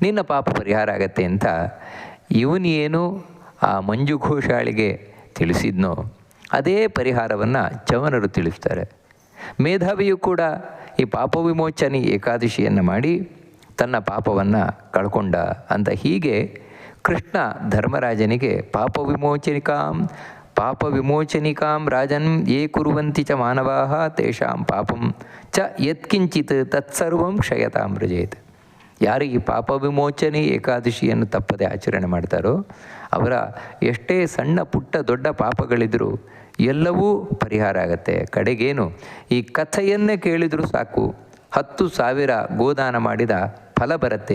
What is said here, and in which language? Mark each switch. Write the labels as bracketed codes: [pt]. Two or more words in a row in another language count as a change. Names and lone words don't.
[kn] ನಿನ್ನ ಪಾಪ ಪರಿಹಾರ ಆಗತ್ತೆ ಅಂತ ಇವನೇನು ಆ ಮಂಜು ಘೋಷಾಳಿಗೆ ತಿಳಿಸಿದ್ನೋ ಅದೇ ಪರಿಹಾರವನ್ನು ಚವನರು ತಿಳಿಸ್ತಾರೆ. ಮೇಧಾವಿಯು ಕೂಡ ಈ ಪಾಪ ವಿಮೋಚನೆ ಏಕಾದಶಿಯನ್ನು ಮಾಡಿ ತನ್ನ ಪಾಪವನ್ನು ಕಳ್ಕೊಂಡ ಅಂತ ಹೀಗೆ ಕೃಷ್ಣ ಧರ್ಮರಾಜನಿಗೆ [sa] ಪಾಪ ವಿಮೋಚನಿಕಾಂ ರಾಜನ್ ಯೇ ಕುರುವಂತಿ ಚ ಮಾನವಾಃ ತೇಷಾಂ ಪಾಪಂ ಚ ಯತ್ಕಿಂಚಿತ್ ತತ್ಸರ್ವಂ ಕ್ಷಯತಾಂ ವ್ರಜೇತ್. [kn] ಯಾರು ಈ ಪಾಪ ವಿಮೋಚನೆ ಏಕಾದಶಿಯನ್ನು ತಪ್ಪದೆ ಆಚರಣೆ ಮಾಡ್ತಾರೋ ಅವರ ಎಷ್ಟೇ ಸಣ್ಣ ಪುಟ್ಟ ದೊಡ್ಡ ಪಾಪಗಳಿದ್ದರೂ ಎಲ್ಲವೂ ಪರಿಹಾರ ಆಗತ್ತೆ. ಕಡೆಗೇನು ಈ ಕಥೆಯನ್ನೇ ಕೇಳಿದರೂ ಸಾಕು 10,000 ಗೋದಾನ ಮಾಡಿದ ಫಲ ಬರುತ್ತೆ.